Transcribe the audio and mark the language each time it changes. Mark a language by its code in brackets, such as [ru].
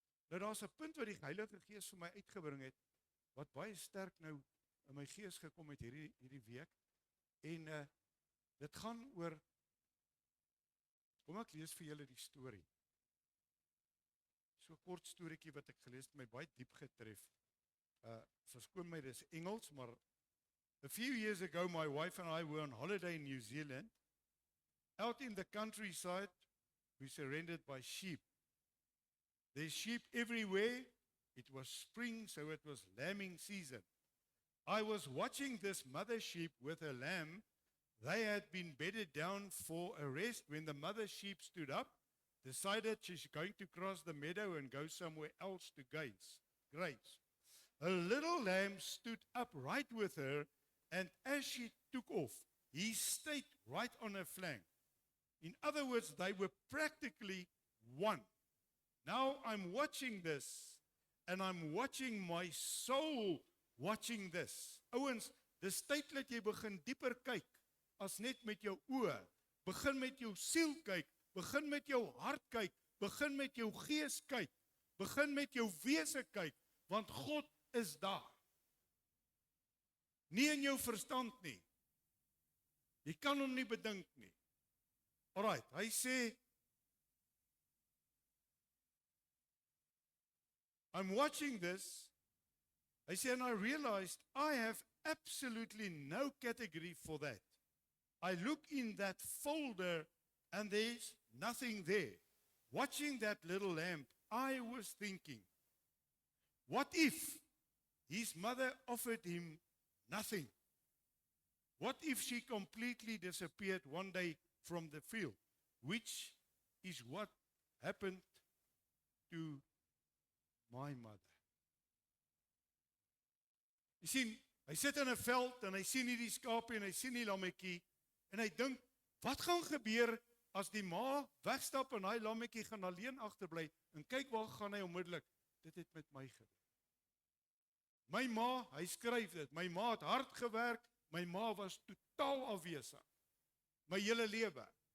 [af] Nou daar's 'n punt wat die Heilige Gees vir my uitgebring het, wat baie sterk nou in my gees gekom het hierdie week. En dit gaan oor, kom ek lees vir julle die storie. So 'n kort storieetjie wat ek gelees het, my baie diep getref. Verskoon my, dis Engels, maar [en] a few years ago my wife and I were on holiday in New Zealand. Out in the countryside, we surrounded by sheep. There's sheep everywhere. It was spring, so it was lambing season. I was watching this mother sheep with her lamb. They had been bedded down for a rest when the mother sheep stood up, decided she's going to cross the meadow and go somewhere else to graze. A little lamb stood up right with her, and as she took off, he stayed right on her flank. In other words, they were practically one. Now I'm watching this, and I'm watching my soul watching this. [af] Ouens, dis tyd dat jy begin dieper kyk as net met jou oë. Begin met jou siel kyk, begin met jou hart kyk, begin met jou gees kyk, begin met jou wese kyk, want God is daar. Nie in jou verstand nie. Jy kan hom nie bedink nie. [en] Alright, [af] hy sê, [en] I'm watching this, I say, and I realized I have absolutely no category for that. I look in that folder and there's nothing there. Watching that little lamb, I was thinking, what if his mother offered him nothing? What if she completely disappeared one day from the field, which is what happened to my mother? [af] Jy sien, hy sit in 'n veld en hy sien hierdie skape en hy sien die lammetjie en hy dink, wat gaan gebeur as die ma wegstap en hy lammetjie gaan alleen agterbly en kyk waar gaan hy onmiddellik? Dit het met my gebeur. My ma, hy skryf dit, my ma het hard gewerk, my ma was totaal afwesig. My hele lewe.